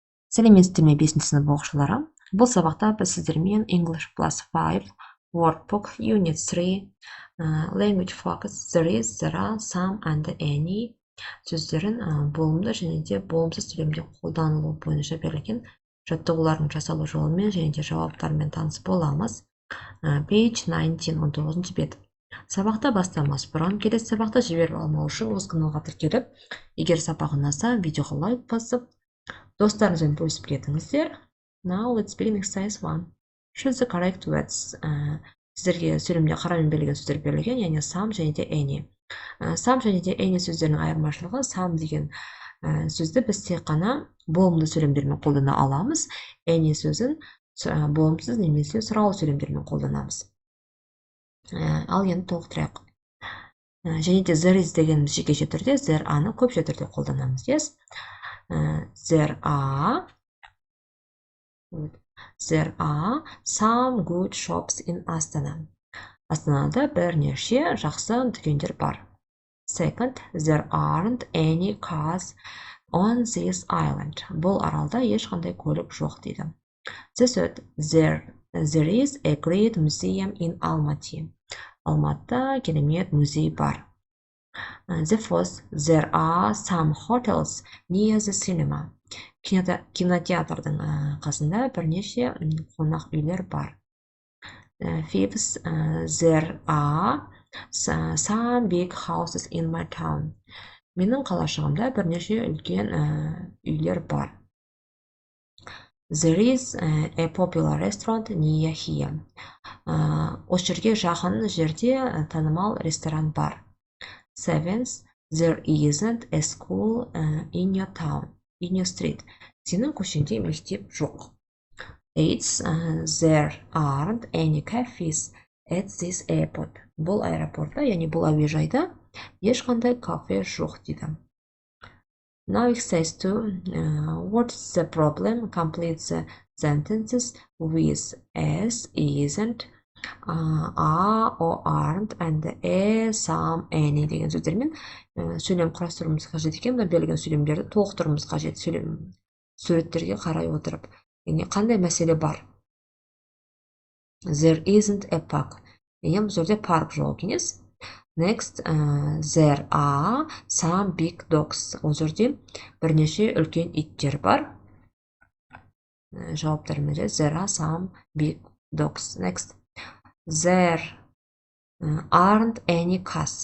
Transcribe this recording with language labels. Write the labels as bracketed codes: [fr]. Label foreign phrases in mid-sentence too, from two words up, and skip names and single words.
[kk] Сәлеметсіздер ме 5 сынып оқушылары? Бұл сабақта біз сіздермен [en] English plus 5 Workbook Unit 3 Language Focus There is, there are, some and any [kk] сөздерін болымды және де болымсыз сөйлемде қолданылу бойынша берілген жаттығулардың жасалу жолымен және де жауаптарымен таныс боламыз. [en] Page 19, 19 бет. [kk] Сабақта бастамас бұрын келесі сабақты жіберіп алмау үшін осы каналға тіркеліп, егер сабақ ұнаса, видеоға лайк басып, достарыңызбен бөлісіп кетіңіздер. [en] Now let's begin exercise 1. Choose the correct words. [kk] Сіздерге сөйлемде қарамен берілген сөздер берілген, яғни some және де any. Some және де any сөздерінің айырмашылығы, some деген сөзді біз тек қана болымды сөйлемдермен қолдана аламыз. Any сөзін болымсыз немесе сұраулы сөйлемдермен қолданамыз. Ал енді толықтырайық. Және де [en] there is [kk] дегеніміз жекеше түрде, [en] there are- [kk] ны көпше түрде қолданамыз. [en] Yes? There are some good shops in Astana. [kk] Астанада бірнеше жақсы дүкендер бар. [en] Second, there aren't any cars on this island. [kk] Бұл аралда ешқандай көлік жоқ дейді. [en] The third, there is a great museum in Almaty. [kk] Алматыда керемет музей бар. [en] The fourth, there are some hotels near the cinema. [kk] Кинотеатрдың қасында бірнеше қонақ үйлер бар. [en] Fifth, there are some big houses in my town. [kk] Менің қалашығымда бірнеше үлкен үйлер бар. [en] There is a popular restaurant near here. [kk] Осы жерге жақын жерде танымал ресторан бар. [en] Seventh, there isn't a school in your town, in your street. [kk] Сенің көшеңде мектеп жоқ. [en] Eighth, there aren't any cafes at this airport. [kk] Бұл аэропортта, яғни бұл әуежайда ешқандай кафе жоқ дейді. [en] Now exercise 2. What's the problem? Complete the sentences with as, isn't, are or aren't and a, some, any [kk] деген сөздермен сөйлем құрастыруымыз қажет екен. Мына берілген сөйлемдерді толықтыруымыз қажет суреттерге қарай отырып. Яғни қандай мәселе бар? [en] There isn't a park. [kk] Яғни бұл жерде парк жоқ емес. [en] Next, there are some big dogs. [kk] Ол жерде бірнеше үлкен иттер бар. Жауаптармен [en] there are some big dogs. Next, there aren't any cars.